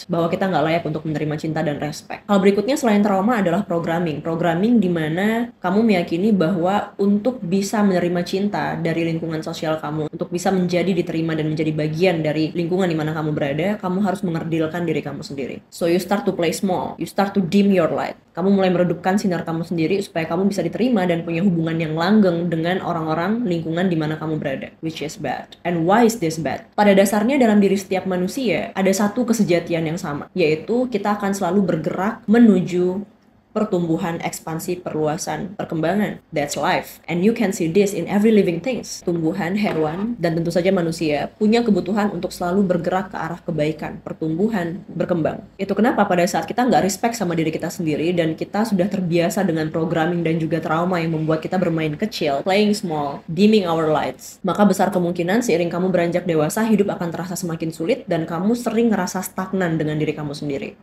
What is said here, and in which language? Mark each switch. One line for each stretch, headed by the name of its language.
Indonesian: Bahwa kita nggak layak untuk menerima cinta dan respect. Hal berikutnya selain trauma adalah programming. Programming di mana kamu meyakini bahwa untuk bisa menerima cinta dari lingkungan sosial kamu, untuk bisa menjadi diterima dan menjadi bagian dari lingkungan di mana kamu berada, kamu harus mengerdilkan diri kamu sendiri.
English: So you start to play small, you start to dim your light.
Indonesian: Kamu mulai meredupkan sinar kamu sendiri supaya kamu bisa diterima dan punya hubungan yang langgeng dengan orang-orang lingkungan di mana kamu berada,
English: which is bad. And why is this bad?
Indonesian: Pada dasarnya dalam diri setiap manusia ada satu kesejatian yang sama, yaitu kita akan selalu bergerak menuju pertumbuhan, ekspansi, perluasan, perkembangan.
English: That's life. And you can see this in every living things.
Indonesian: Tumbuhan, hewan, dan tentu saja manusia punya kebutuhan untuk selalu bergerak ke arah kebaikan, pertumbuhan, berkembang. Itu kenapa pada saat kita nggak respect sama diri kita sendiri dan kita sudah terbiasa dengan programming dan juga trauma yang membuat kita bermain kecil,
English: playing small, dimming our lights,
Indonesian: maka besar kemungkinan seiring kamu beranjak dewasa, hidup akan terasa semakin sulit dan kamu sering ngerasa stagnan dengan diri kamu sendiri.